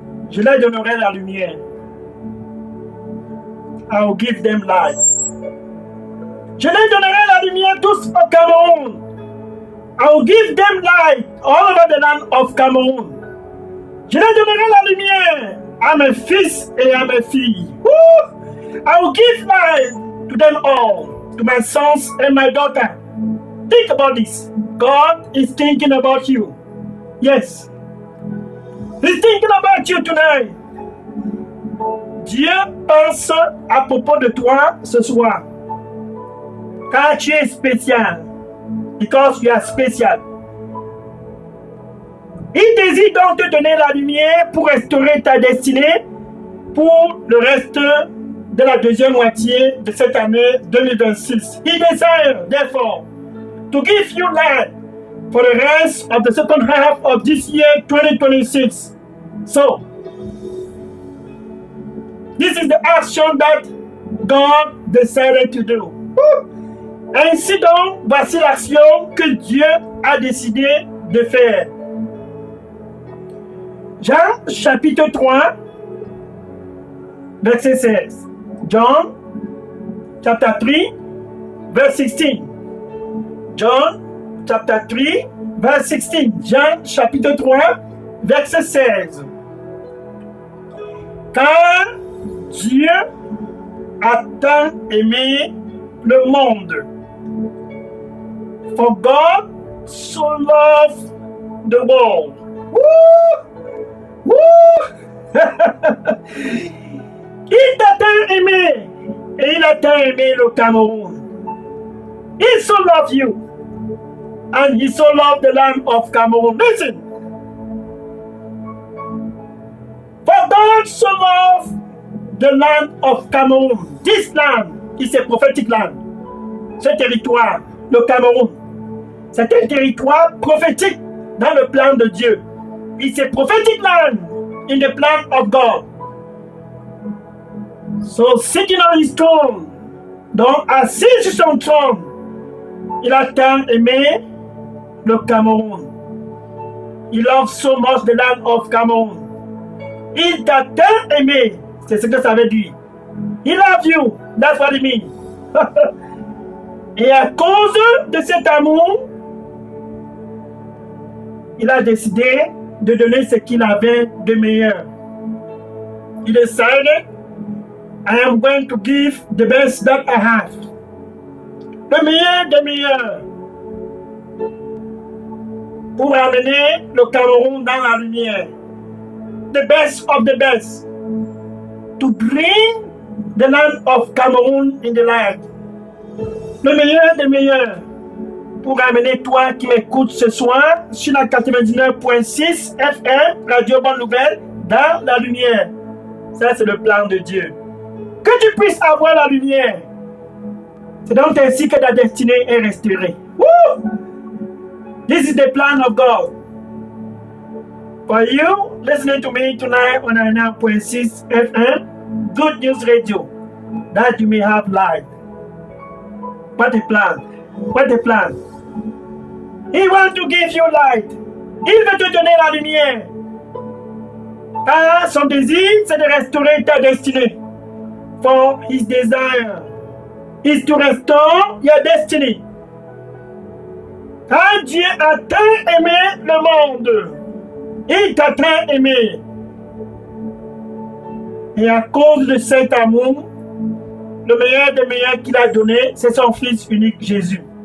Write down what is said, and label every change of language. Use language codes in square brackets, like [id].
[fr] Je leur donnerai la lumière. [en] I will give them light. [fr] Je leur donnerai la lumière tous au Cameroun. [en] I will give them light all over the land of Cameroon. [fr] Je leur donnerai la lumière à mes fils et à mes filles. Woo! [en] I will give light to them all, to my sons and my daughter. Think about this. God is thinking about you. Yes. He's thinking about you tonight. [fr] Dieu pense à propos de toi ce soir. Car tu es spécial. [en] Because you are special. [fr] Il désire donc te donner la lumière pour restaurer ta destinée pour le reste de la deuxième moitié de cette année 2026. [en] He desires, therefore, to give you light for the rest of the second half of this year 2026. So, this is the action that God decided to do. [fr] Ainsi donc, voici l'action que Dieu a décidé de faire. Jean chapitre 3, verset 16. [en] John chapter 3, verse 16. John chapter 3, verse 16. [fr] Jean chapitre 3, verset 16. Car Dieu a tant aimé le monde. [en] For God so loved the world. Woo! Woo! [fr] Il t'a tant aimé et il a tant aimé le Cameroun. [en] He so loved you and he so loved the land of Cameroon. Listen. For God so loved the land of Cameroon. This land is a prophetic land. [fr] Ce territoire, le Cameroun, c'est un territoire prophétique dans le plan de Dieu. [en] It's a prophetic land in the plan of God. So sitting on his throne, [fr] donc assis sur son trône, il a tant aimé le Cameroun. [en] He loves so much the land of Cameroon. [fr] Il t'a tant aimé, c'est ce que ça veut dire. [en] He loves you, that's what it means. [fr] Et à cause de cet amour, il a décidé de donner ce qu'il avait de meilleur. [en] He decided, I am going to give the best that I have. [fr] Le meilleur des meilleurs. Pour amener le Cameroun dans la lumière. [en] The best of the best. To bring the land of Cameroon in the light. [fr] Le meilleur des meilleurs. Pour amener toi qui m'écoutes ce soir sur la 99.6 FM, Radio Bonne Nouvelle, dans la lumière. Ça, c'est le plan de Dieu. Que tu puisses avoir la lumière. C'est donc ainsi que ta destinée est restaurée. [en] Woo! This is the plan of God. For you, listening to me tonight on 99.6 FM, Good News Radio, that you may have light. What a plan. What a plan. He wants to give you light. [fr] Il veut te donner la lumière. Car son désir, c'est de restaurer ta destinée. [en] For his desire is to restore your destiny. [fr] Car Dieu a tant aimé le monde. Il t'a tant aimé. Et à cause de cet amour, le meilleur des meilleurs qu'il a donné, c'est son Fils unique Jésus.